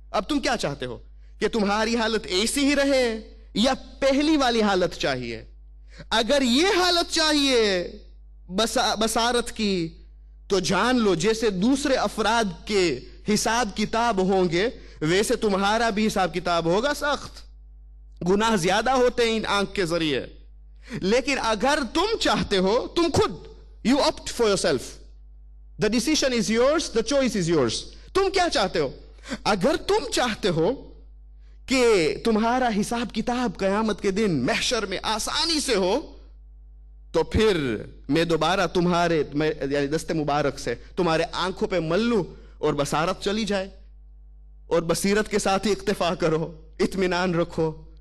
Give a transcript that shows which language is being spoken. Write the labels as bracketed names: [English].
[Urdu] اب تم کیا چاہتے ہو کہ تمہاری حالت ایسی ہی رہے یا پہلی والی حالت چاہیے؟ اگر یہ حالت چاہیے بصارت کی تو جان لو جیسے دوسرے افراد کے حساب کتاب ہوں گے ویسے تمہارا بھی حساب کتاب ہوگا سخت، گناہ زیادہ ہوتے ہیں ان آنکھ کے ذریعے. لیکن اگر تم چاہتے ہو، تم خود [English] you opt for yourself, the decision is yours, the choice is yours. [Urdu] تم کیا چاہتے ہو؟ اگر تم چاہتے ہو کہ تمہارا حساب کتاب قیامت کے دن محشر میں آسانی سے ہو تو پھر میں دوبارہ تمہارے یعنی دست مبارک سے تمہارے آنکھوں پہ مل لوں اور بصارت چلی جائے، اور بصیرت کے ساتھ ہی اکتفا کرو، اطمینان رکھو.